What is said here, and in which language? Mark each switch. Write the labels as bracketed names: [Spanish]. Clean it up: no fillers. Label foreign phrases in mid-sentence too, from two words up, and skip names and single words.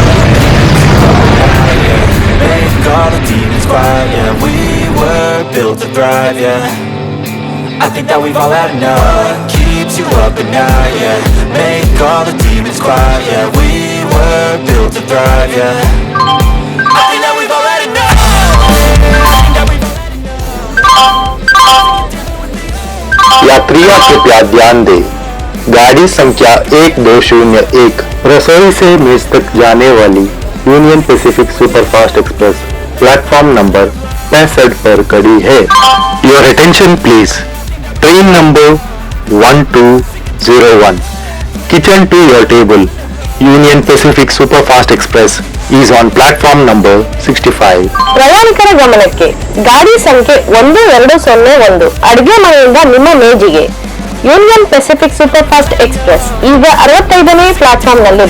[English] Make all the demons quiet. Yeah, we were built to thrive. Yeah, I think that we've all had enough. What keeps you up at night? Yeah, make all the demons quiet. Yeah, we were built to thrive. Yeah, I think that we've all had enough. [Hindi] यात्रियों कृपया ध्यान दें, गाड़ी संख्या 1201 रसोई से मेज तक जाने वाली यूनियन पैसिफिक सुपरफास्ट एक्सप्रेस [English] platform number [Hindi] 65 पर खड़ी है। [English] your attention please, train number 1201 kitchen to your table Union Pacific Superfast Express is on platform number 65. [Kannada] ಪ್ರಯಾಣಿಕರ ಗಮನಕ್ಕೆ, ಗಾಡಿ ಸಂಖ್ಯೆ 1201 ಅಡುಗೆ ಮನೆಯಿಂದ ನಿಮ್ಮ ಮೇಜಿಗೆ ಯೂನಿಯನ್ ಪೆಸಿಫಿಕ್ ಸೂಪರ್ ಫಾಸ್ಟ್ ಎಕ್ಸ್ಪ್ರೆಸ್ ಈಗ 65ನೇ ಪ್ಲಾಟ್ಫಾರ್ಮ್ ನಲ್ಲಿದೆ.